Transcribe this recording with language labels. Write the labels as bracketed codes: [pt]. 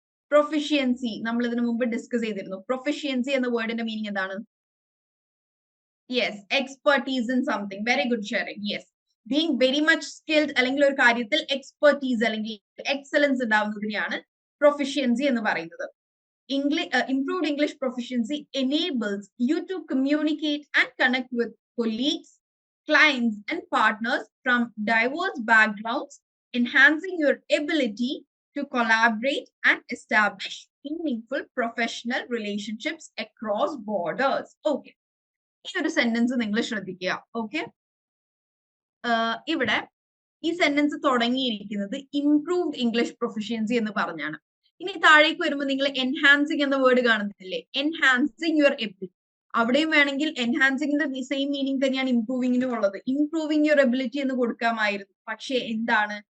[ml] Proficiency നമ്മൾ ഇതിനു മുമ്പ് ഡിസ്കസ് ചെയ്തിരുന്നു. പ്രൊഫിഷ്യൻസി എന്ന വേർഡിന്റെ മീനിങ് എന്താണ്? [en] Yes, expertise in something. Very good sharing. Yes, being very much skilled [ml] അല്ലെങ്കിൽ ഒരു കാര്യത്തിൽ എക്സ്പെർട്ടീസ് അല്ലെങ്കിൽ എക്സലൻസ് ഉണ്ടാവുന്നതിനെയാണ് പ്രൊഫിഷ്യൻസി എന്ന് പറയുന്നത്. [en] Improved English proficiency enables you to communicate and connect with colleagues, clients, and partners from diverse backgrounds, enhancing your ability to collaborate and establish meaningful professional relationships across borders. [ml] Okay, ഈ ഒരു sentence നിങ്ങൾ ശ്രദ്ധിക്കുക. Okay, ഇവിടെ ഈ sentence തുടങ്ങിയിരിക്കുന്നത് improved English proficiency എന്ന് പറഞ്ഞാണ്. ഇനി താഴേക്ക് വരുമ്പോൾ നിങ്ങൾ എൻഹാൻസിങ് എന്ന വേർഡ് കാണുന്നില്ലേ? [en] Enhancing your ability. [ml] അവിടെയും വേണമെങ്കിൽ എൻഹാൻസിങ്ങിന്റെ സെയിം മീനിങ് തന്നെയാണ് ഇംപ്രൂവിങ്ങിനും ഉള്ളത്. [en] improving your ability [ml] എന്ന് കൊടുക്കാമായിരുന്നു. പക്ഷെ എന്താണ്?